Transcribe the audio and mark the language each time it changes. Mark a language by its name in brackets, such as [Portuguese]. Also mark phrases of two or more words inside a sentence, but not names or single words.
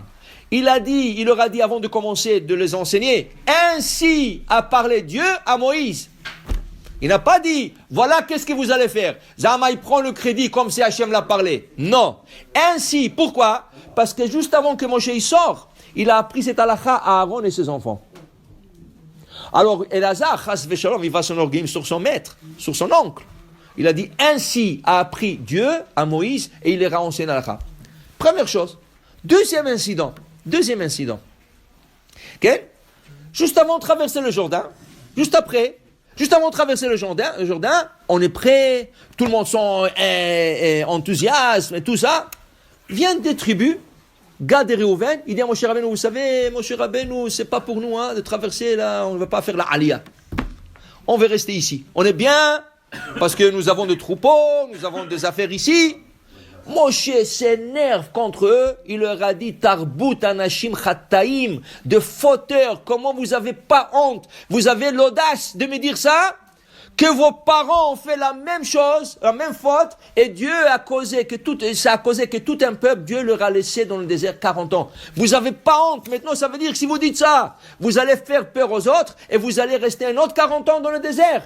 [French] Il leur a dit avant de commencer de les enseigner, ainsi a parlé Dieu à Moïse. Il n'a pas dit, voilà qu'est-ce que vous allez faire. Zama, il prend le crédit comme si Hachem l'a parlé. Non. Ainsi, pourquoi? Parce que juste avant que Moshe y sort, il a appris cette halakha à Aaron et ses enfants. Alors, [Hebrew] Elazar, חס ושלום, [French] il va s'enorgueillir sur son maître, sur son oncle. Il a dit, ainsi a appris Dieu à Moïse et il leur a enseigné l'halakha. Première chose. Deuxième incident. Okay? Juste avant de traverser le Jourdain, juste après, Juste avant de traverser le Jourdain, on est prêt, tout le monde sont enthousiasme et tout ça. Viennent des tribus, Gad et Réhouven, il dit à Moshe Rabbeinu, vous savez, Moshe Rabbeinu, c'est pas pour nous de traverser là, on ne va pas faire la Aliyah. On va rester ici. On est bien, parce que nous avons des troupeaux, nous avons des affaires ici. Moshe s'énerve contre eux, il leur a dit [Hebrew] תרבות אנשים חטאים, [French] de fauteurs, comment vous avez pas honte, vous avez l'audace de me dire ça, que vos parents ont fait la même chose, la même faute, et Dieu a causé que tout un peuple, Dieu leur a laissé dans le désert 40 ans. Vous avez pas honte, maintenant ça veut dire que si vous dites ça, vous allez faire peur aux autres, et vous allez rester un autre 40 ans dans le désert.